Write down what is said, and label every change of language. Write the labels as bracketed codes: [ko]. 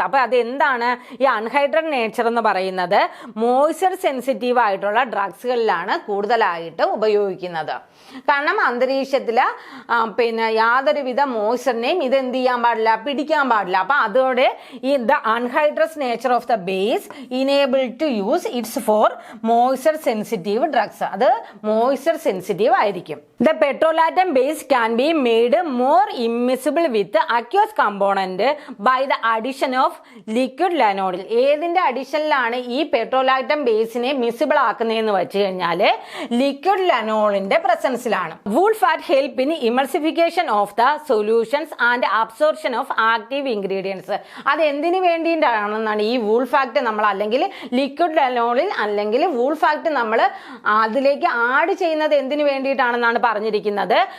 [ml] അപ്പോൾ അത് എന്താണ് ഈ അൺഹൈഡ്രസ് നേച്ചർ എന്ന് പറയുന്നത്? മോയ്സ്ചർ സെൻസിറ്റീവ് ആയിട്ടുള്ള ഡ്രഗ്സുകളിലാണ് കൂടുതലായിട്ട് ഉപയോഗിക്കുന്നത്. കാരണം അന്തരീക്ഷത്തിൽ പിന്നെ യാതൊരുവിധ മോയ്സ്ചറിനെയും ഇത് എന്ത് ചെയ്യാൻ പാടില്ല, പിടിക്കാൻ പാടില്ല. അപ്പം അതോടെ ഈ [en] The anhydrous nature of the base enable to use its for moisture sensitive drugs. [ml] അത് മോയ്സ്ചർ സെൻസിറ്റീവ് ആയിരിക്കും. [en] The petrolatum base can be made more immiscible with aqueous component by the addition of liquid lanolin. [ml] ഏതിന്റെ അഡീഷനിലാണ് ഈ പെട്രോലാക്ടം ബേസിനെ miscible ആക്കുന്നതെന്ന് വെച്ച് കഴിഞ്ഞാൽ liquid ലനോളിന്റെ പ്രസൻസിലാണ്. [en] Wool fat help in emulsification of the solutions and absorption of active ingredients. [ml] അത് എന്തിനു വേണ്ടിയിട്ടാണെന്നാണ് ഈ wool fact നമ്മൾ അല്ലെങ്കിൽ liquid lanolin അല്ലെങ്കിൽ വൂൾ ഫാക്ട് നമ്മൾ അതിലേക്ക് ആഡ് ചെയ്യുന്നത് എന്തിനു വേണ്ടിയിട്ടാണെന്നാണ് പറഞ്ഞിരിക്കുന്നത്.